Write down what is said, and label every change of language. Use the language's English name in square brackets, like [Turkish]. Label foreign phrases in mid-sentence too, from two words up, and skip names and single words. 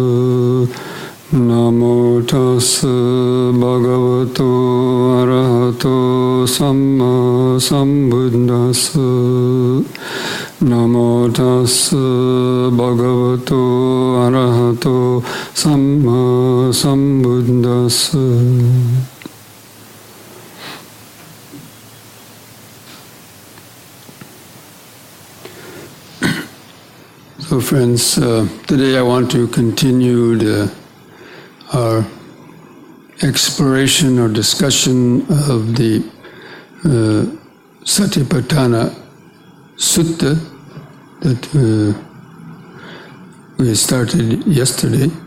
[Pali] Namo tassa bhagavato arahato samma sambuddhassa. Namo tassa bhagavato arahato samma sambuddhassa. [English] So friends, today I want to continue our exploration or discussion of the Satipatthana Sutta that we started yesterday.